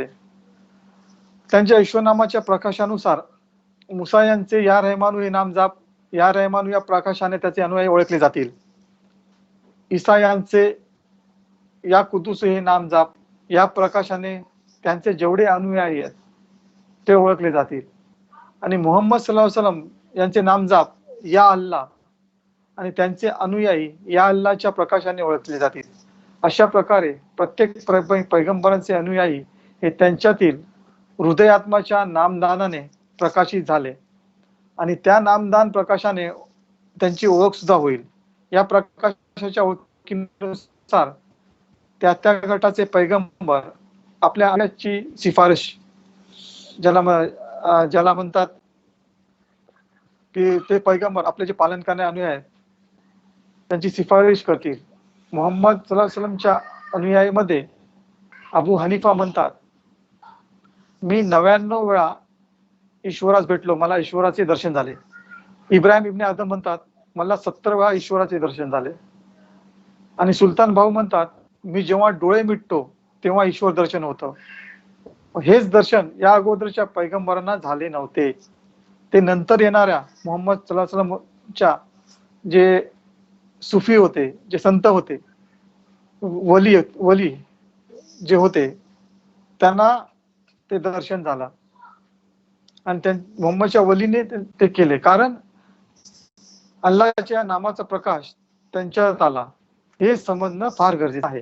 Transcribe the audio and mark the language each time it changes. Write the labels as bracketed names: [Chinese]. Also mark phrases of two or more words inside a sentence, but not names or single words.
[Marathi] त्यांच्या ईश्वरनामाच्या प्रकाशानुसार मुसा यांचे या रहमानू हे नामजाप, या रहमानू या प्रकाशाने त्याचे अनुयायी ओळखले जातील. ईसा यांचे या कुद्दूस हे नामजाप, या प्रकाशाने त्यांचे जेवढे अनुयायी आहेत ते ओळखले जातील. आणि मोहम्मद [Arabic] صلى الله عليه وسلم [Marathi] यांचे नामजाप या अल्लाह आणि त्यांचे अनुयायी या अल्लाहच्या प्रकाशाने ओळखले जातील. अशा प्रकारे प्रत्येक पैगंबरांचे अनुयायी हे त्यांच्यातील हृदयात्माच्या नामदानाने प्रकाशित झाले आणि त्या नामदान प्रकाशाने त्यांची ओळख सुद्धा होईल. या प्रकाशाच्या ओळखीनुसार त्या गटाचे पैगंबर आपल्या आल्याची शिफारश ज्याला म्हणतात की ते पैगंबर आपले जे पालन करणारे अनुयायी आहेत त्यांची शिफारश करतील. मोहम्मद [Arabic] صلى الله عليه وسلم [Marathi] अनुयायीमध्ये अबू हनीफा म्हणतात, मी 99 वेळा ईश्वरास भेटलो, मला ईश्वराचे दर्शन झाले. इब्राहिम इब्ने आदम म्हणतात, मला 70 वेळा ईश्वराचे दर्शन झाले. आणि सुलतान भाऊ म्हणतात, मी जेव्हा डोळे मिटतो तेव्हा ईश्वर दर्शन होतं. हेच दर्शन या अगोदरच्या पैगंबरांना झाले नव्हते. ते नंतर येणाऱ्या मोहम्मद [Arabic] صلى الله عليه وسلم [Marathi] जे सुफी होते, जे संत होते, वली जे होते, त्यांना ते दर्शन झालं आणि मोहम्मदच्या वलीने ते केले. कारण अल्लाहच्या नामाचा प्रकाश त्यांच्यात आला, हे समजणं फार गरजेचं आहे.